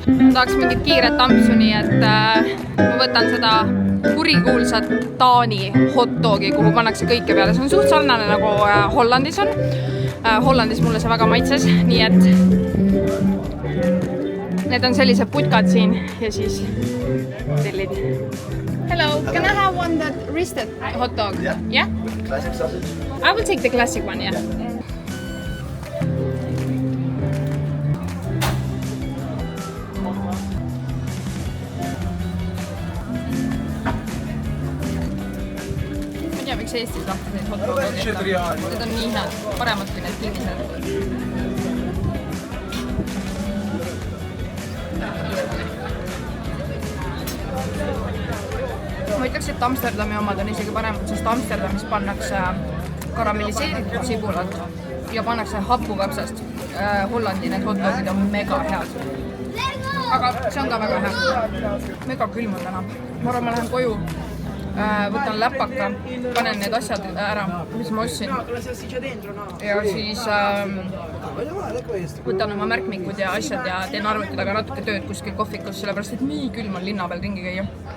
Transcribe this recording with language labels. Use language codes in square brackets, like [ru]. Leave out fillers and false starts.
[et] Ma tahaks mingit kiiret ampsu, nii et ma võtan seda kurikuulsat Taani hotdogi, kuhu pannakse kõike peale. See on suht sarnane nagu Hollandis on. Hollandis mulle see väga maitses, nii et need on sellised putkad siin ja siis tellid. [en] Hello, can I have one that roasted hot dog? Yeah? Classic sausage? I will take the classic one, yeah. [et] Ma ei tea, miks Eestis tahtis neid hot dog'e teha. Need on nii head, paremad kui need kinnised. Ma ütleks, et Amsterdami omad on isegi paremad, sest Amsterdamis pannakse karamelliseeritud sibulat ja pannakse hapukapsast. Hollandi need hotdogid on mega head. Aga see on ka väga hea. Mega külm on täna. Ma arvan, ma lähen koju, võtan läpaka, panen need asjad ära, mis ma ostsin. Ja siis võtan oma märkmikud ja asjad ja teen arvuti taga natuke tööd kuskil kohvikus, sellepärast et nii külm on linna peal ringi käia.